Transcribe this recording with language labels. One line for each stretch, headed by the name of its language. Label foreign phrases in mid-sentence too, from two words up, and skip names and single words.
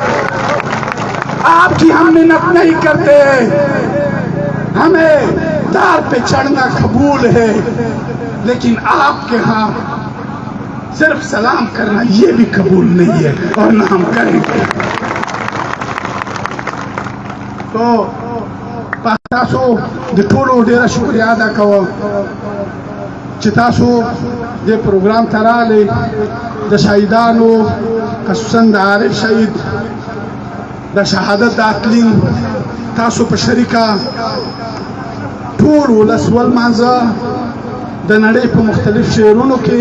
Urdu: آپ کی ہم منت نہیں کرتے، ہمیں دار پہ چڑھنا قبول ہے، لیکن آپ کے ہاں صرف سلام کرنا یہ بھی قبول نہیں ہے، اور نہ ہم کریں گے۔
Pashto: تو تاسو د ټولو ډیره شکریہ ادا کوم چې تاسو د پروګرام ته راغلئ، د شهیدانو خصوصا د عارف شهید د شهادت د اتلین تاسو په شریکه ټول ولس ولمانځه د نړۍ په مختلف شهرونو کې.